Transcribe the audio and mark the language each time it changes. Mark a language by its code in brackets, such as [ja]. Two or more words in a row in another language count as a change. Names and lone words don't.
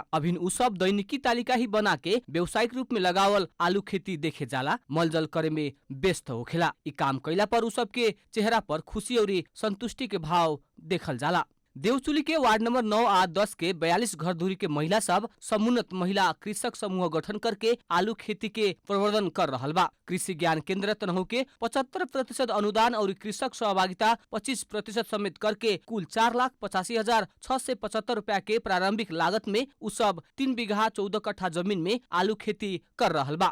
[bho] अभिन उ सब दैनिकी तालिका ही बना के व्यवसायिक रूप में लगावल आलू खेती देखे जाला, मलजल करे में व्यस्त होखेला। इ काम कैला पर उ सब के चेहरा पर खुशी और संतुष्टि के भाव देखल जाला। देवचुली के वार्ड नंबर 9 आ 10 के 42 घर धुरी के महिला सब समुन्नत महिला कृषक समूह गठन करके आलू खेती के प्रवर्धन कर रहल बा। कृषि ज्ञान केंद्र तनहु के 75% अनुदान और कृषक सहभागिता 25% समेत करके कुल 4,85,675 रुपया के प्रारंभिक लागत में उ सब 3 बीघा 14 कट्ठा जमीन में आलू खेती कर रहल बा।